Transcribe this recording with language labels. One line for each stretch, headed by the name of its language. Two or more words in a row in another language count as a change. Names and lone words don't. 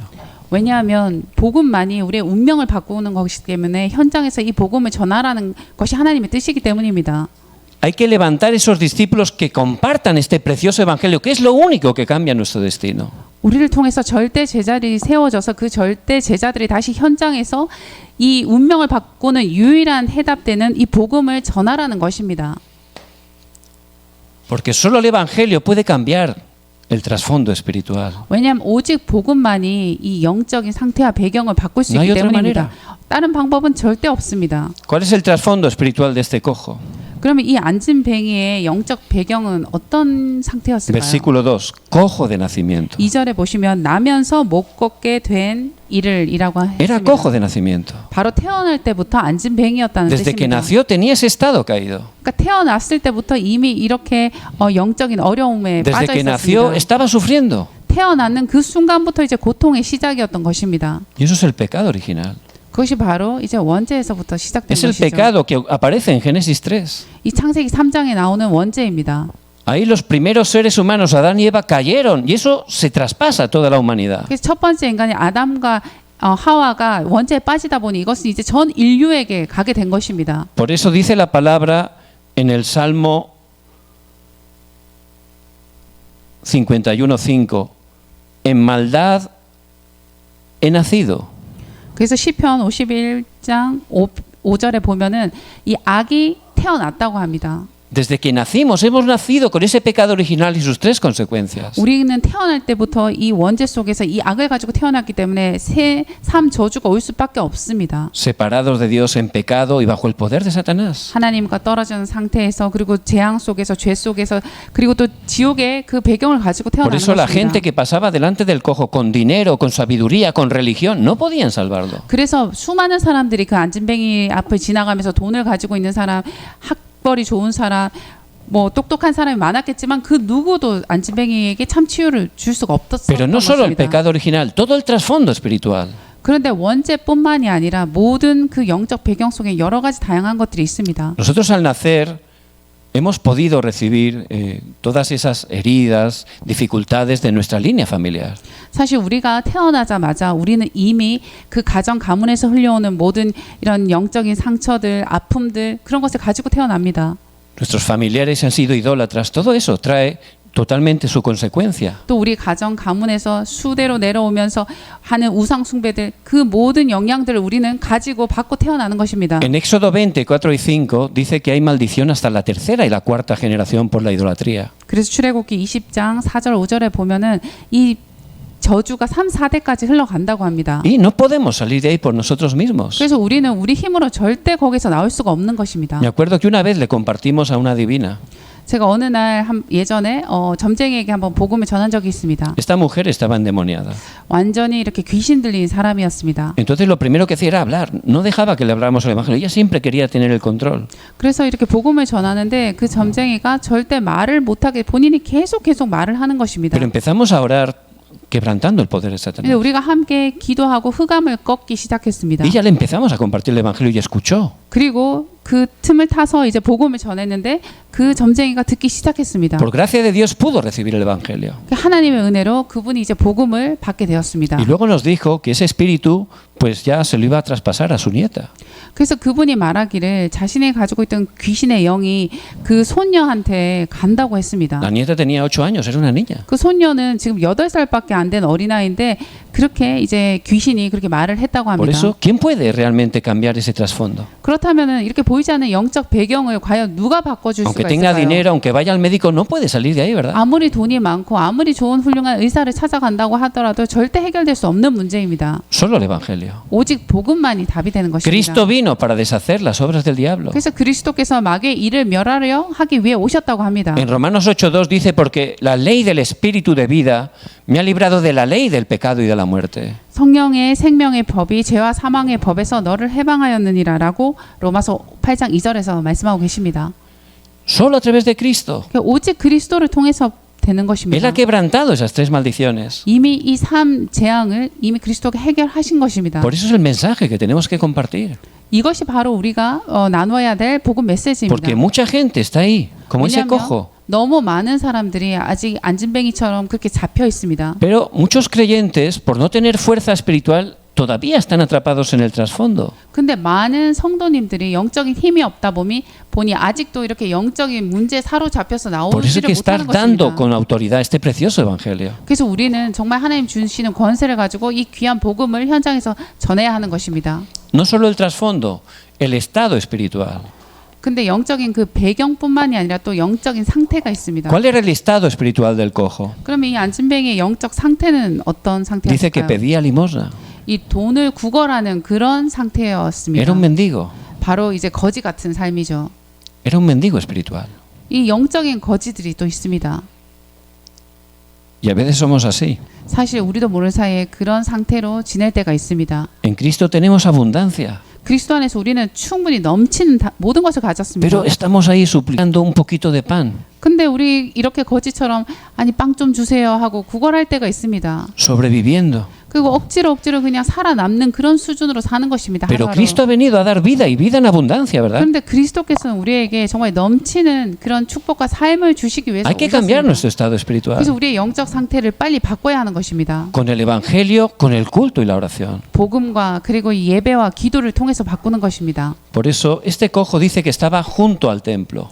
Korean: 왜냐하면 복음만이 우리의 운명을 바꾸는 것이기 때문에 현장에서 이 복음을 전하라는 것이 하나님의 뜻이기 때문입니다.
Spanish: Hay que levantar esos discípulos que compartan este precioso Evangelio, que es lo único que cambia nuestro destino.
Korean: 우리를 통해서 절대 제자들이 세워져서 그 절대 제자들이 다시 현장에서 이 운명을 바꾸는 유일한 해답되는 이 복음을 전하라는 것입니다.
Spanish: Porque solo el Evangelio puede cambiar el trasfondo espiritual.
Korean: 왜냐하면 오직 복음만이 이 영적인 상태와 배경을 바꿀 수
Spanish: No hay
Korean: 있기
Spanish: otra
Korean: 때문입니다. 다른 방법은 절대 없습니다.
Spanish: ¿Cuál es el trasfondo espiritual de este cojo?
Korean: 그러면 이 앉은 뱅이의 영적 배경은 어떤 상태였을까요?
Spanish: Versículo 2, cojo de nacimiento.
Korean: 2절에 보시면 나면서 못 걷게 된 이라고
Spanish: Era
Korean: 했습니다.
Spanish: cojo de nacimiento.
Korean: 바로 태어날 때부터 앉은 뱅이였다는
Spanish: Desde que
Korean: 뜻입니다.
Spanish: nació tenía ese estado caído.
Korean: 그러니까 태어났을 때부터 이미 이렇게 영적인 어려움에
Spanish: Desde
Korean: 빠져
Spanish: que nació
Korean: 있었습니다.
Spanish: estaba sufriendo.
Korean: 태어나는 그 순간부터 이제 고통의 시작이었던 것입니다.
Spanish: Y eso es el pecado original.
Korean: 그것이 바로 이제 원죄에서부터 시작된
Spanish: Es el
Korean: 것이죠.
Spanish: pecado que aparece en Génesis 3.
Korean: 이 창세기 3장에 나오는 원죄입니다.
Spanish: Ahí los primeros seres humanos, Adán y Eva, cayeron y eso se traspasa a toda la humanidad.
Korean: 그래서 첫 번째 인간이 아담과 하와가 원죄에 빠지다 보니 이것은 이제 전 인류에게 가게 된 것입니다.
Spanish: Por eso dice la palabra en el Salmo 51:5, en maldad he nacido.
Korean: 그래서 시편 51장 5절에 보면은 이 악이 태어났다고 합니다.
Spanish: Desde que nacimos hemos nacido con ese pecado original y sus tres consecuencias.
Korean: 우리는 태어날 때부터 이 원죄 속에서 이 악을 가지고 태어났기 때문에 삶 저주가 올 수밖에 없습니다.
Spanish: Separados de Dios en pecado y bajo el poder de Satanás.
Korean: 하나님과 떨어지는 상태에서 그리고 재앙 속에서 죄 속에서 그리고 또 지옥의 그 배경을 가지고
Spanish: Por
Korean: 태어나는
Spanish: eso la
Korean: 것입니다.
Spanish: gente que pasaba delante del cojo con dinero, con sabiduría, con religión, no podían salvarlo.
Korean: 그래서 수많은 사람들이 그 앉은뱅이 앞을 지나가면서 돈을 가지고 있는 사람, 학벌이 좋은 사람, 뭐 똑똑한 사람이 많았겠지만 그 누구도 앉은뱅이에게 참 치유를 줄 수가 없었던
Spanish: Pero no solo el
Korean: 것입니다.
Spanish: pecado original, todo el trasfondo espiritual.
Korean: 그런데 원죄뿐만이 아니라 모든 그 영적 배경 속에 여러 가지 다양한 것들이 있습니다.
Spanish: Nosotros al nacer hemos podido recibir todas esas heridas, dificultades de nuestra línea familiar.
Korean: 사실 우리가 태어나자마자 우리는 이미 그 가정 가문에서 흘려오는 모든 이런 영적인 상처들, 아픔들 그런 것을 가지고 태어납니다.
Spanish: Nuestros familiares han sido idólatras, todo eso trae totalmente su consecuencia.
Korean: 또 우리 가정 가문에서 수대로 내려오면서 하는 우상 숭배들 그 모든 영향들을 우리는 가지고 받고 태어나는 것입니다.
Spanish: En Éxodo 20, 4 y 5 dice que hay maldición hasta la tercera y la cuarta generación por la idolatría.
Korean: 그래서 출애굽기 20장 4절 5절에 보면은 이 저주가 3, 4대까지 흘러간다고 합니다.
Spanish: Y no podemos salir de ahí por nosotros mismos.
Korean: 그래서 우리는 우리 힘으로 절대 거기서 나올 수가 없는 것입니다.
Spanish: Me acuerdo que una vez le compartimos a una divina.
Korean: 제가 어느 날 예전에 점쟁이에게 한번 복음을 전한 적이 있습니다.
Spanish: Esta mujer estaba endemoniada.
Korean: 완전히 이렇게 귀신 들린 사람이었습니다.
Spanish: Entonces lo primero que hacía era hablar. No dejaba que le habláramos el evangelio. Ella siempre quería tener el control.
Korean: 그래서 이렇게 복음을 전하는데 그 점쟁이가 절대 말을 못하게 본인이 계속 말을 하는 것입니다.
Spanish: Pero empezamos a orar quebrantando el poder de
Korean: 근데
Spanish: Satanás.
Korean: 우리가 함께 기도하고 흑암을 꺾기 시작했습니다.
Spanish: Y ya le empezamos a compartir el Evangelio y escuchó.
Korean: 그리고 그 틈을 타서 이제 복음을 전했는데 그 점쟁이가 듣기 시작했습니다.
Spanish: Por gracia de Dios pudo recibir el Evangelio.
Korean: 하나님의 은혜로 그분이 이제 복음을 받게 되었습니다.
Spanish: Y luego nos dijo que ese espíritu pues ya se lo iba a traspasar a su nieta.
Korean: 그래서 그분이 말하기를 자신이 가지고 있던 귀신의 영이 그 손녀한테 간다고 했습니다.
Spanish: La nieta tenía 8 años, era una niña.
Korean: 그 손녀는 지금 8살밖에 안 된 어린아이인데 그렇게 이제 귀신이 그렇게 말을 했다고
Spanish: Por
Korean: 합니다.
Spanish: eso, ¿quién puede realmente cambiar ese trasfondo?
Korean: 그렇다면은 이렇게 보이지 않는 영적 배경을 과연 누가 바꿔줄
Spanish: Aunque
Korean: 수가
Spanish: tenga
Korean: 있을까요?
Spanish: dinero, aunque vaya al médico, no puede salir de ahí, ¿verdad?
Korean: 아무리 돈이 많고 아무리 좋은 훌륭한 의사를 찾아간다고 하더라도 절대 해결될 수 없는 문제입니다.
Spanish: Solo el Evangelio.
Korean: 오직 복음만이 답이 되는 것입니다.
Spanish: Cristo vino para deshacer las obras del diablo.
Korean: 그래서 그리스도께서 마귀의 일을 멸하려 하기 위해 오셨다고 합니다.
Spanish: En Romanos 8:2 dice, porque la ley del espíritu de vida me ha librado de la ley del pecado y de la muerte.
Korean: 성령의 생명의 법이 죄와 사망의 법에서 너를 해방하였느니라라고 로마서 8장 2절에서 말씀하고 계십니다.
Spanish: Solo a través de Cristo.
Korean: 그러니까 오직 그리스도를 통해서 되는
Spanish: Él
Korean: 것입니다.
Spanish: ha quebrantado esas 3 maldiciones.
Korean: 이미 이 3 재앙을 이미 그리스도가 해결하신 것입니다.
Spanish: Por eso es el mensaje que tenemos que compartir.
Korean: 이것이 바로 우리가 나눠야 될 복음 메시지입니다.
Spanish: Porque mucha gente está ahí, como ese cojo.
Korean: 너무 많은 사람들이 아직 안진뱅이처럼 그렇게 잡혀 있습니다.
Spanish: Pero muchos creyentes, por no tener fuerza espiritual, todavía están atrapados en el trasfondo.
Korean: 근데 많은 성도님들이 영적인 힘이 없다 보니 아직도 이렇게 영적인 문제에 사로잡혀서
Spanish: Por eso hay
Korean: 나오지를
Spanish: que estar
Korean: 못하는
Spanish: dando
Korean: 것입니다.
Spanish: con autoridad este precioso evangelio.
Korean: 그래서 우리는 정말 하나님 주시는 권세를 가지고 이 귀한 복음을 현장에서 전해야 하는 것입니다.
Spanish: No solo el trasfondo, el estado espiritual.
Korean: 근데 영적인 그 배경뿐만이 아니라 또 영적인 상태가 있습니다.
Spanish: ¿Cuál era el estado espiritual del cojo?
Korean: 그러면 이 안진뱅이의 영적 상태는 어떤
Spanish: Dice que
Korean: 상태였을까요?
Spanish: pedía limosna.
Korean: 이 돈을 구걸하는 그런 상태였습니다.
Spanish: Era un mendigo.
Korean: 바로 이제 거지 같은 삶이죠.
Spanish: Era un mendigo espiritual.
Korean: 이 영적인 거지들이 또 있습니다.
Spanish: Y a veces somos así.
Korean: 사실 우리도 모르는 사이에 그런 상태로 지낼 때가 있습니다.
Spanish: En Cristo tenemos abundancia,
Korean: 그리스도 안에서 우리는 충분히 넘치는 모든 것을 가졌습니다.
Spanish: pero estamos ahí suplicando un poquito de pan,
Korean: 근데 우리 이렇게 거지처럼 아니 빵 좀 주세요 하고 구걸할 때가 있습니다.
Spanish: sobreviviendo.
Korean: 그리고 억지로 그냥 살아남는 그런 수준으로 사는 것입니다.
Spanish: Pero
Korean: 하루하루.
Spanish: Cristo ha venido a dar vida y vida en abundancia, ¿verdad?
Korean: 그런데 그리스도께서는 우리에게 정말 넘치는 그런 축복과 삶을 주시기 위해서
Spanish: Hay que cambiar
Korean: 오셨습니다.
Spanish: nuestro estado espiritual
Korean: 그래서 우리의 영적 상태를 빨리 바꿔야 하는 것입니다.
Spanish: con el Evangelio, con el culto y la oración.
Korean: 복음과 그리고 이 예배와 기도를 통해서 바꾸는 것입니다.
Spanish: Por eso este cojo dice que estaba junto al templo.